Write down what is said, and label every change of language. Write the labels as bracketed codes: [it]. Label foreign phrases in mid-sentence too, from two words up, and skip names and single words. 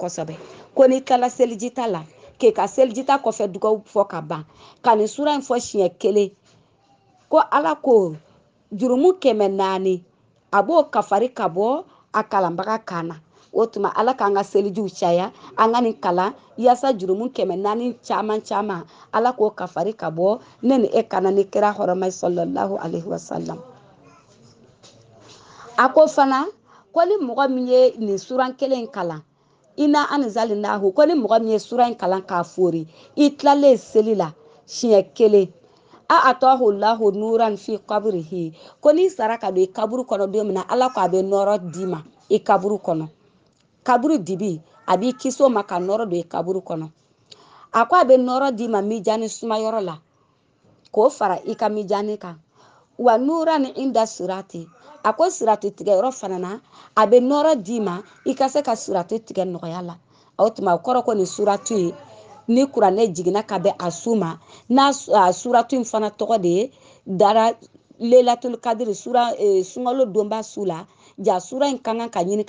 [bm] kosɛbɛ ko n'i tilala selijita la k'i ka selijita kɔfɛ dugawu fɔ ka ban ka nin sura in fɔ siɲɛ 1 ko ala ko jurumu 400 a b'o kafari ka bɔ a kalanbaga kan na o tuma ala k'an ka selijiw caya an ka nin kalan yaasa jurumu 400 caman caman ala k'o kafari ka bɔ ne ni e kana ni kira hɔrɔma [ar] صلى الله عليه وسلم [bm] a ko fana ko ni mɔgɔ min ye nin sura kelen kalan [ar] إنا أنزلناه [bm] ko ni mɔgɔ min ye sura in kalan k'a fori i tilalen seli la siɲɛ 1 a [ar] أتاه له نورا في قبره [bm] ko ni sara ka don i kaburu kɔnɔ don min na ala ko a bɛ nɔrɔ d'i ma i kaburu kɔnɔ kaburu dibi a b'i kisi o ma ka nɔrɔ don i kaburu kɔnɔ a ko a bɛ nɔrɔ d'i ma mijani sumayɔrɔ la k'o fara i ka mijani kan [ar] ونورا عند الصراط [bm] a ko sirati tigɛ yɔrɔ fana na a bɛ nɔrɔ d'i ma i ka se ka sirati tigɛ nɔgɔya la o tuma o kɔrɔ ko nin suratu ye ni kuranɛ jiginna ka bɛn a su ma n'a suratu in fana tɔgɔ de ye dara lelatul kadiri sunkalo donba su la ja sura in ka kan ka ɲini